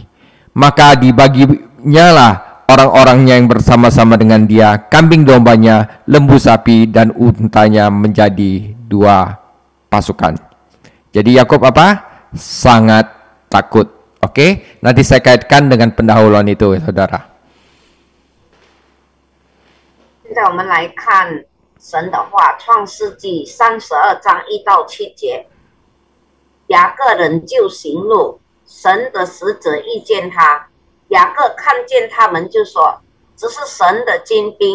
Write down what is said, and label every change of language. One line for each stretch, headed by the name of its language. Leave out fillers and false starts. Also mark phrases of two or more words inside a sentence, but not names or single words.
Indonesian: Maka dibaginyalah orang-orangnya yang bersama-sama dengan dia, kambing dombanya, lembu sapi, dan untanya menjadi 2 pasukan. Jadi Yakub apa? Sangat takut. Oke, nanti saya kaitkan dengan pendahuluan itu, saudara.
Chinese: 现在我们来看神的话，《创世纪》32章1到7节。雅各人就行路，神的使者遇见他，雅各看见他们就说：“这是神的精兵。”